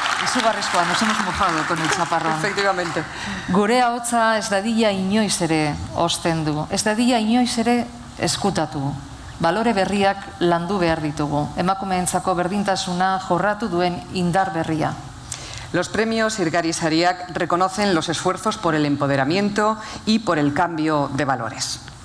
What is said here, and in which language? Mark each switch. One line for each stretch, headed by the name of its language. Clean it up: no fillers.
Basque: Izugarrizkoa,
Spanish: nos hemos mojado con el chaparrón. Efectivamente.
Basque: Gure ahotsa ez dadila inoiz ere ostendu, ez dadila inoiz ere eskutatu. Balore berriak landu behar ditugu, emakumeentzako berdintasuna jorratu duen indar berria.
Spanish: Los premios Irgariz Ariak reconocen los esfuerzos por el empoderamiento y por el cambio de valores.